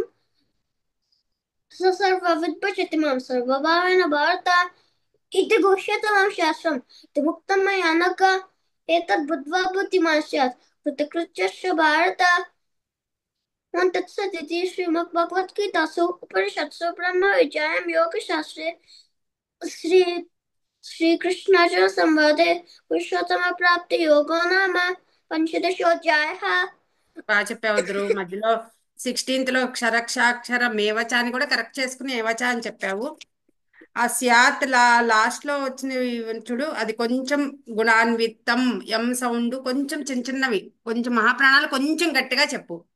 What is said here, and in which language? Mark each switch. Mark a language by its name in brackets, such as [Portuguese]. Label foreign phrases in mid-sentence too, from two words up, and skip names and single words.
[Sanskrit] स सर्वविद् भजति मां सर्वभावेन भारत इति घोष्यतमं शास्त्रम् इति मुक्तं मया नघ एतद् बुद्ध्वा बुद्धिमान् स्यात् कृतकृत्यस्य भारत ओम तत्सदिति श्रीमद्भगवद्गीतासु उपनिषत्सु ब्रह्मविद्यायां योगशास्त्रे श्री श्रीकृष्णार्जुन संवादे पुरुषोत्तम प्राप्ति योगो नाम पंचदशोऽध्यायः। [Telugu] బాగా చెప్పావు ధ్రువ్. మధ్యలో 16th లో [Sanskrit] క్షరక్షాక్షర మేవచ [Telugu] అని కూడా కరెక్ట్ చేసుకుని ఏవచ అని చెప్పావు. ఆ స్యాత్ లాస్ట్ లో వచ్చినవి చూడు, అది కొంచెం గుణాన్వితం, ఎం సౌండ్ కొంచెం చిన్న చిన్నవి, కొంచెం మహాప్రాణాలు కొంచెం గట్టిగా చెప్పు.